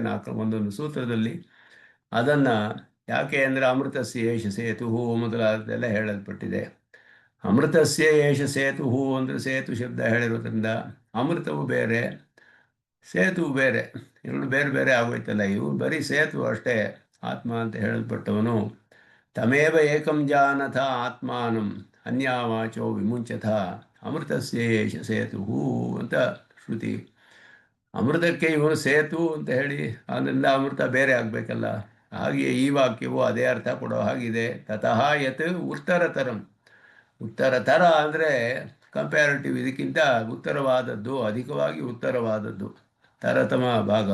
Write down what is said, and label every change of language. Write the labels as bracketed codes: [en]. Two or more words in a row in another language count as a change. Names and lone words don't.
[kn] ಒಂದೊಂದು ಸೂತ್ರದಲ್ಲಿ ಅದನ್ನು ಯಾಕೆ ಅಂದರೆ [sa] ಅಮೃತಸ್ಯ ಏಷ ಸೇತು [kn] ಮೊದಲಾದೆಲ್ಲ ಹೇಳಲ್ಪಟ್ಟಿದೆ. [sa] ಅಮೃತಸ್ಯ ಏಷ ಸೇತು [kn] ಅಂದರೆ ಸೇತು ಶಬ್ದ ಹೇಳಿರೋದ್ರಿಂದ ಅಮೃತವು ಬೇರೆ ಸೇತುವು ಬೇರೆ, ಎರಡು ಬೇರೆ ಬೇರೆ ಆಗೋಯ್ತಲ್ಲ. ಇವು ಬರೀ ಸೇತು ಅಷ್ಟೇ. ಆತ್ಮ ಅಂತ ಹೇಳಲ್ಪಟ್ಟವನು [sa] ತಮೇವ ಏಕಂ ಜಾನಥ ಆತ್ಮಾನಂ ಅನ್ಯಾವಾಚೋ ವಿಮುಂಚಥ ಅಮೃತಸ್ಯ ಏಷ ಸೇತು [kn] ಅಂತ ಶ್ರುತಿ. ಅಮೃತಕ್ಕೆ ಇವನು ಸೇತು ಅಂತ ಹೇಳಿ ಅದರಿಂದ ಅಮೃತ ಬೇರೆ ಆಗಬೇಕಲ್ಲ. ಹಾಗೆಯೇ ಈ ವಾಕ್ಯವು ಅದೇ ಅರ್ಥ ಕೊಡೋ ಹಾಗಿದೆ. [sa] ತತಃ ಯತ್ ಉತ್ತರತರಂ. [kn] ಉತ್ತರತರ ಅಂದರೆ ಕಂಪ್ಯಾರಿಟಿವ್, ಇದಕ್ಕಿಂತ ಉತ್ತರವಾದದ್ದು, ಅಧಿಕವಾಗಿ ಉತ್ತರವಾದದ್ದು ತರತಮ ಭಾಗ.